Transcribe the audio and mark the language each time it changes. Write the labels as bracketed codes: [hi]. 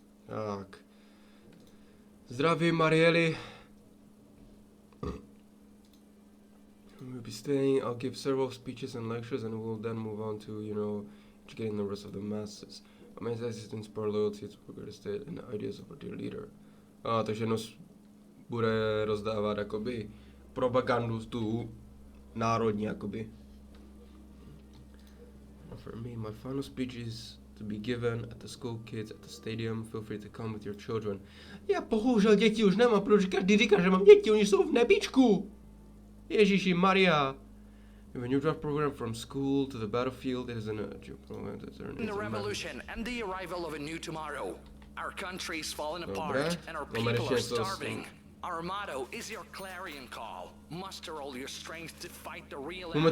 [cs] Tak. Zdravím, Marieli. [en] We'll be staying. I'll give several speeches and lectures, and we'll then move on to, educating the rest of the masses. My main task is to inspire loyalty to the state and the ideas of our dear leader. [cs] Takže bude rozdávat jakoby propagandu tu národní jakoby. [en] For me, my final speech is to be given at the school kids at the stadium. Feel free to come with your children. [cs] Já bohužel děti už nemám, protože každý říká, že mám děti, oni jsou v nebičku. Ježíši Maria. [en] When you drive program from school to the battlefield, it is an program that The revolution and the arrival of a new tomorrow. Our country's fallen apart and our people are starving. Our motto is your clarion call. Muster all your strength to fight the real enemy.